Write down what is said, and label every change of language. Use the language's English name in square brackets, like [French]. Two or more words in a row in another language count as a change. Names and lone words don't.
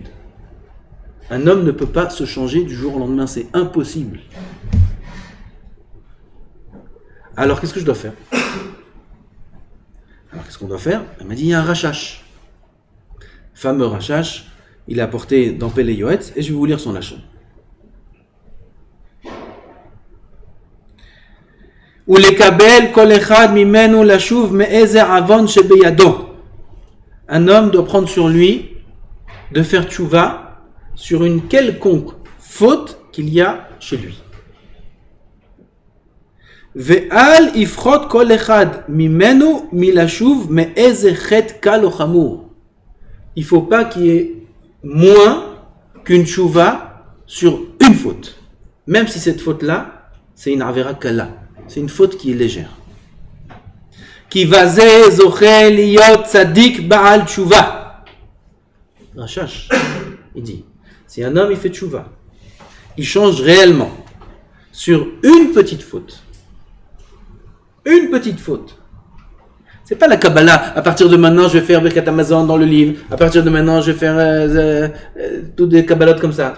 [French] Un homme ne peut pas se changer du jour au lendemain, c'est impossible. Alors qu'est-ce que je dois faire? Alors qu'est-ce qu'on doit faire? Elle m'a dit il y a un rachash. Fameux rachash, il est apporté dans Pélé Yoetz, et je vais vous lire son lachon. [Hebrew] ולקבל כל אחד ממנו לשוב מאיזה עוון שבידו. [French] Un homme doit prendre sur lui de faire tchouva sur une quelconque faute qu'il y a chez lui. [Hebrew] ואל יפרוט כל אחד ממנו מלשוב מאיזה חטא קל או חמור. [French] Il ne faut pas qu'il y ait moins qu'une tchouva sur une faute. Même si cette faute-là, c'est une [Hebrew] עבירה קלה. [French] C'est une faute qui est légère. [Hebrew] כי בזה זוכה להיות צדיק בעל תשובה. [French] Rachash, il dit, Si un homme il fait tchouva, il change réellement sur une petite faute. Une petite faute. C'est pas la Kabbalah, à partir de maintenant je vais faire Birkat Hamazon dans le livre, à partir de maintenant je vais faire toutes des Kabbalot comme ça.